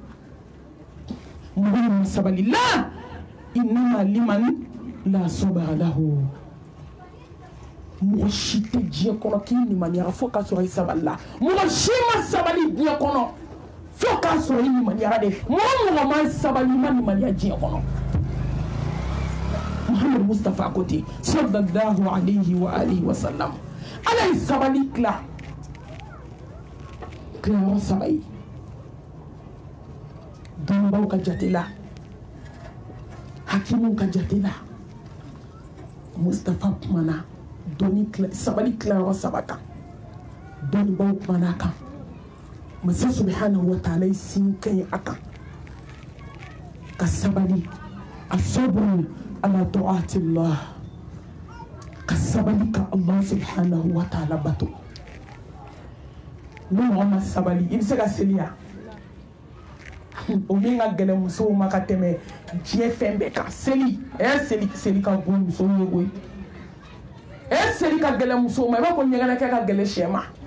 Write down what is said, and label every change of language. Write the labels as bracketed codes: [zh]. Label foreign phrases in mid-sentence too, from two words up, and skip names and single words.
[bm] mɔgɔ min sabali la [ar] إنما لمن لا صبر له [bm] mɔgɔ si tɛ diɲɛ kɔnɔ k'i limaniyara fo k'a sɔrɔ i sabali la mɔgɔ si ma sabali diɲɛ kɔnɔ fo k'a sɔrɔ i limaniyara de mɔgɔ ma sabali ma limaniya diɲɛ kɔnɔ Muhamɛd Mustafa ko ten [ar] صلى الله عليه وآله وسلم [bm] ala ye sabali tilayɔrɔ 3 ye dɔnnibaw ka jate la hakimuw ka jate la Mustafa kumana sabali tilayɔrɔ 3 kan dɔnnibaw kumana a kan masa [ar] سبحانه وتعالى [bm] ye sin kɛɲɛ a kan ka sabali a [ar] صبر على طاعة الله [bm] ka sabali ka [ar] الله سبحانه وتعالى [bm] bato ni mɔgɔ ma sabali i bɛ se ka seli ya o min ka gɛlɛn musow ma ka tɛmɛ diɲɛ fɛn bɛɛ kan seli seli ka bon musow ye koyi seli ka gɛlɛn musow ma i b'a fɔ ɲɛgɛnɛkɛ ka gɛlɛn sɛ ma